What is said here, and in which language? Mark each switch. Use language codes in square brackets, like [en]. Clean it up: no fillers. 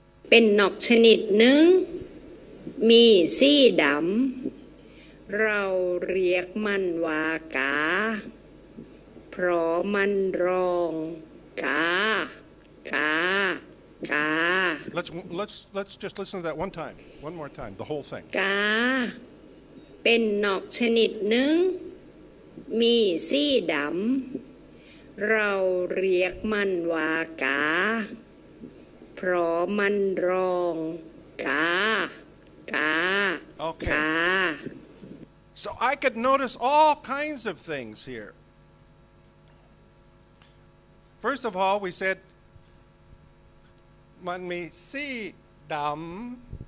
[th] เป็นนกชนิดหนึ่งมีสีดำเราเรียกมันว่ากาเพราะมันร้องกากากา [en] Let's just listen to that one time. One more time, the whole thing. [th] กาเป็นนกชนิดหนึ่งมีสีดำเราเรียกมันว่ากาเพราะมันร้องกากา [en] Okay. [th] กา [en] So I could notice all kinds of things here. First of all, we said [th] มันมีสีดำ.